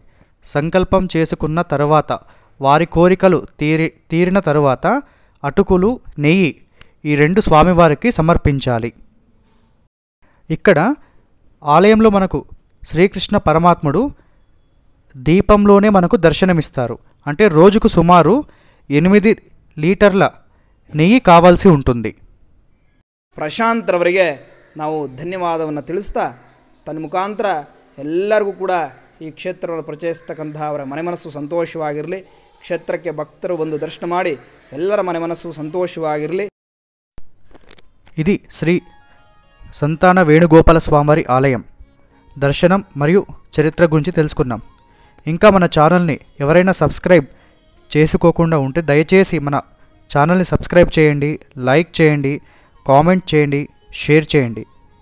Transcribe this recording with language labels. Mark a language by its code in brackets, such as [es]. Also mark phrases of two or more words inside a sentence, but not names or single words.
[te] సంకల్పం చేసుకున్న తరువాత వారి కోరికలు తీరిన తరువాత అటుకులు, నెయ్యి ఈ 2 స్వామివారికి సమర్పించాలి. ఇక్కడ ఆలయంలో మనకు శ్రీకృష్ణ పరమాత్ముడు దీపంలోనే మనకు దర్శనమిస్తారు. అంటే రోజుకు సుమారు 8 లీటర్ల నెయ్యి ಕಾವಾಲ್ಸಿ ఉంటుంది. [kn] ಪ್ರಶಾಂತ್ ರವರಿಗೆ ನಾವು ಧನ್ಯವಾದವನ್ನು ತಿಳಿಸ್ತಾ ತನ್ನ ಮುಖಾಂತರ ಎಲ್ಲರಿಗೂ ಕೂಡ ಈ ಕ್ಷೇತ್ರವನ್ನು ಪರಿಚಯಿಸ್ತಕ್ಕಂಥ ಅವರ ಮನೆ ಮನಸ್ಸು ಸಂತೋಷವಾಗಿರಲಿ. ಕ್ಷೇತ್ರಕ್ಕೆ ಭಕ್ತರು ಬಂದು ದರ್ಶನ ಮಾಡಿ ಎಲ್ಲರ ಮನೆ ಮನಸ್ಸು ಸಂತೋಷವಾಗಿರಲಿ. [te] ఇది శ్రీ సంతాన వేణుగోపాల స్వామివారి ఆలయం దర్శనం మరియు చరిత్ర గురించి తెలుసుకున్నాం. ఇంకా మన ఛానల్ని ఎవరైనా సబ్స్క్రైబ్ చేసుకోకుండా ఉంటే దయచేసి మన ఛానల్ని సబ్స్క్రైబ్ చేయండి, లైక్ చేయండి, కామెంట్ చేయండి, షేర్ చేయండి.